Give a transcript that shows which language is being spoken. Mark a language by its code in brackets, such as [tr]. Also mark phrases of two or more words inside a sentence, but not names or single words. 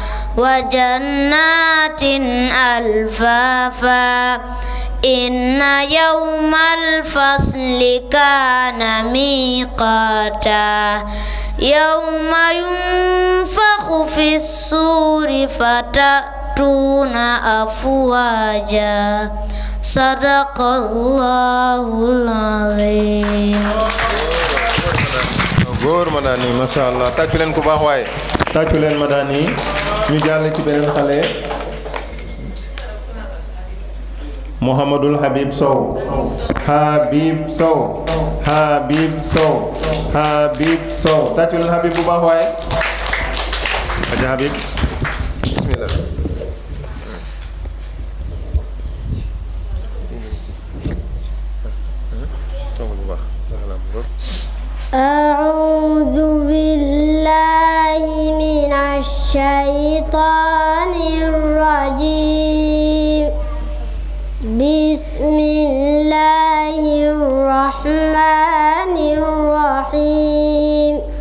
[ar] وجنات ألفافا إن يوم الفصل كان ميقاتا يوم ينفخ في الصور فتأتون أفواجا صدق الله العظيم. [wo] góor Madani [ar] ما شاء الله [wo] tàccu leen ku baax waaye tàccu leen Madani ñu jàll ci beneen xale Muhammadul Habib Sow Habib Sow Habib Sow Habib Sow tàccu leen Habib bu baax waaye aja Habib bismillah. [ar] أعوذ بالله من الشيطان الرجيم بسم الله الرحمن الرحيم